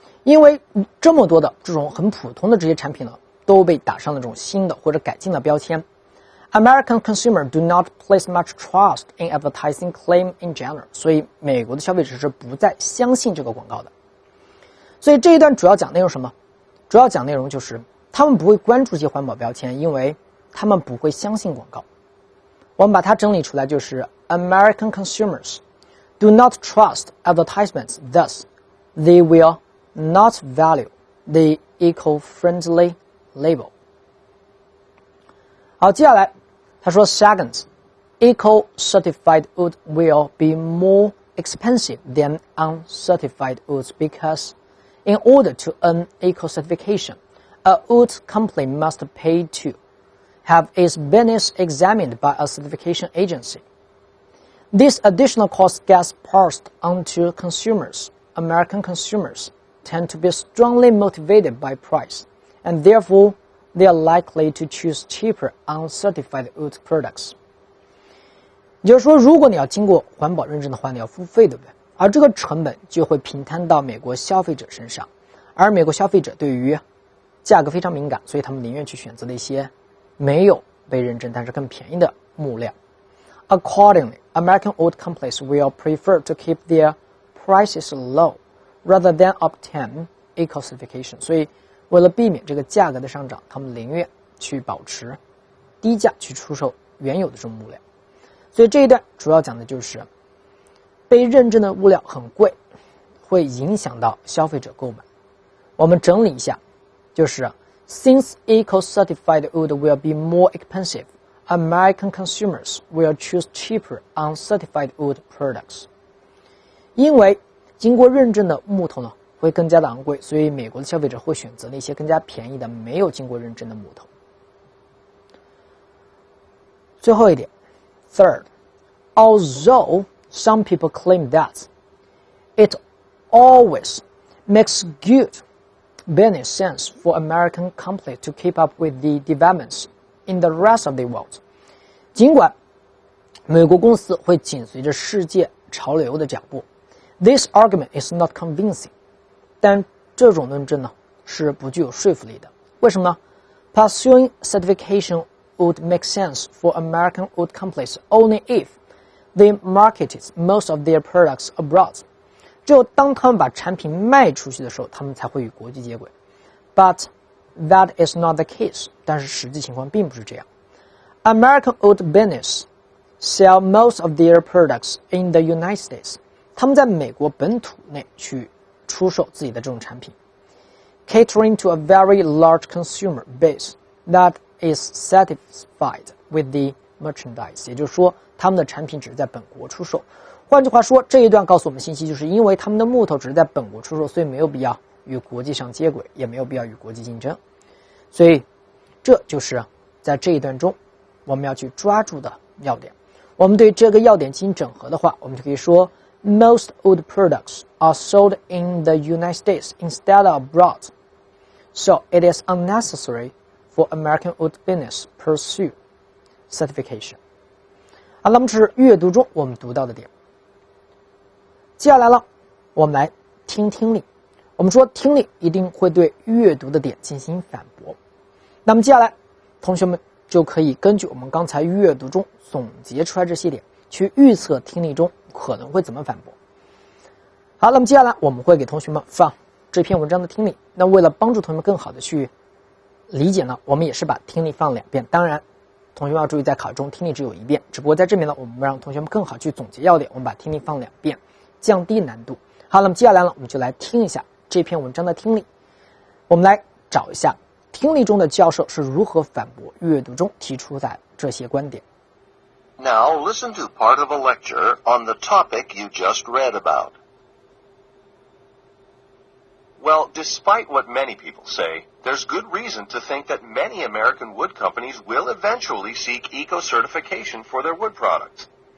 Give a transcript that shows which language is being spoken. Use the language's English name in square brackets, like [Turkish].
[Chinese] 因为这么多的这种很普通的这些产品呢，都被打上了这种新的或者改进的标签。 [English] American consumers do not place much trust in advertising claim in general。 [Chinese] 所以美国的消费者是不再相信这个广告的。所以这一段主要讲内容什么？主要讲内容就是他们不会关注这些环保标签，因为他们不会相信广告。我们把它整理出来，就是 [English] American consumers do not trust advertisements, thus they will not value the eco-friendly label。 [Chinese] 好，接下来他说 [English] Second, eco-certified wood will be more expensive than uncertified woods because in order to earn eco-certification, a wood company must pay to have its business examined by a certification agency. This additional cost gets passed on to consumers. American consumers tend to be strongly motivated by price, and therefore they are likely to choose cheaper uncertified wood products。 [Chinese] 也就是说，如果你要经过环保认证的话，你要付费，对不对？而这个成本就会平摊到美国消费者身上，而美国消费者对于价格非常敏感，所以他们宁愿去选择那些没有被认证但是更便宜的木料。 [English] Accordingly, American wood companies will prefer to keep their prices low rather than obtain eco-certification. [Chinese] 所以为了避免这个价格的上涨，他们宁愿去保持低价去出售原有的这种木料。所以这一段主要讲的就是被认证的物料很贵，会影响到消费者购买。我们整理一下，就是 [English] Since eco-certified wood will be more expensive, American consumers will choose cheaper uncertified wood products. [Chinese] 因为经过认证的木头呢会更加的昂贵，所以美国的消费者会选择那些更加便宜的没有经过认证的木头。最后一点 [English] Third, although some people claim that it always makes good business sense for American companies to keep up with the developments in the rest of the world. [Chinese] 尽管美国公司会紧随着世界潮流的脚步 ， [English] this argument is not convincing. [Chinese] 但这种论证呢是不具有说服力的。为什么呢 [English] ？Pursuing certification would make sense for American wood companies only if they marketed most of their products abroad. [Chinese] 只有当他们把产品卖出去的时候，他们才会与国际接轨。 [English] But that is not the case. [Chinese] 但是实际情况并不是这样。 [English] American wood business sell most of their products in the United States. [Chinese] 他们在美国本土内去出售自己的这种产品 ， [English] catering to a very large consumer base that is satisfied with the merchandise. [Chinese] 也就是说，他们的产品只是在本国出售。换句话说，这一段告诉我们信息，就是因为他们的木头只是在本国出售，所以没有必要与国际上接轨，也没有必要与国际竞争。所以，这就是在这一段中我们要去抓住的要点。我们对这个要点进行整合的话，我们就可以说 [English] ，Most wood products are sold in the United States instead of abroad, so it is unnecessary for American wood business pursue certification. [Chinese] 好，那么这是阅读中我们读到的点。接下来了，我们来听听力。我们说听力一定会对阅读的点进行反驳。那么接下来，同学们就可以根据我们刚才阅读中总结出来这些点，去预测听力中可能会怎么反驳。好，那么接下来我们会给同学们放这篇文章的听力。那为了帮助同学们更好的去理解呢，我们也是把听力放2遍。当然，同学们要注意，在考中听力只有1遍，只不过在这边呢，我们让同学们更好去总结要点，我们把听力放2遍，降低难度。好，那么接下来呢，我们就来听一下这篇文章的听力。我们来找一下听力中的教授是如何反驳阅读中提出的这些观点。 [English] Now listen to part of a lecture on the topic you just read about. Well, despite what many people say, there's good reason to think that many American wood companies will eventually seek eco-certification for their wood products.